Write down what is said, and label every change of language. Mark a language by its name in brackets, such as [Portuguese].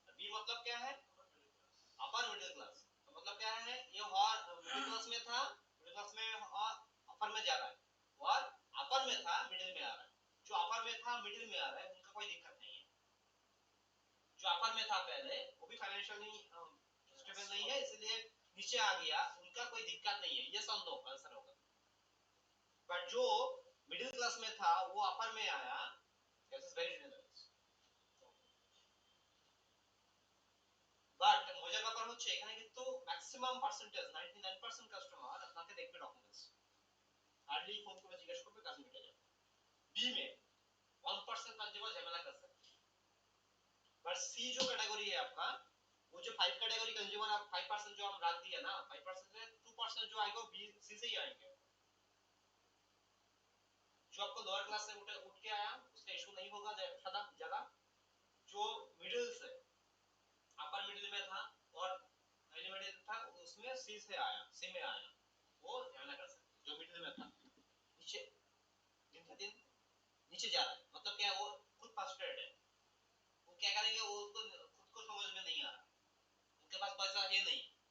[Hindi] B मतलब क्या है, अपर मिडिल क्लास, तो मतलब क्या है, ये और मिडिल क्लास में था, मिडिल क्लास में और अपर में जा रहा है, और अपर में था मिडिल में आ रहा है, जो अपर में था मिडिल में आ रहा है उनका कोई दिक्कत नहीं है, जो अपर में था पहले वो भी फाइनेंशियली स्टेबल नहीं है इसलिए नीचे आ गया, उनका कोई दिक्कत नहीं है, ये नो आंसर होगा। बट जो मिडिल क्लास में था वो अपर में आया, [English] This is very dangerous. [Bangla] But মজার ব্যাপার হচ্ছে এখানে কিন্তু ম্যাক্সিমাম পার্সেন্টেজ 99% কাস্টমার আপনাকে দেখবে ডকুমেন্টস, আর্লি ফোন করে জিজ্ঞেস করবে, কাজ মিটে যাবে। [Hindi] बी में 1% कंज्यूमर झमेला कर सकते हैं, पर सी जो कैटेगरी है आपका, वो जो 5 कैटेगरी कंज्यूमर आप 5% जो हम रख दिया ना, 5% से 2% जो आएगा बी सी से ही आएंगे, जो आपको लोअर क्लास से उठ के आया उसका इशू नहीं होगा ज्यादा, जो मिडिल से अपर मिडिल में था और हाई मिडिल था उसमें सी से आया, सी में आया, वो झमेला कर सकते हैं। जो मिडिल में था नीचे दिन का दिन नीचे जा रहा है, मतलब क्या, वो खुद फ्रस्ट्रेटेड है, वो क्या करेंगे, वो तो खुद को समझ में नहीं आ रहा, उनके पास पैसा है नहीं,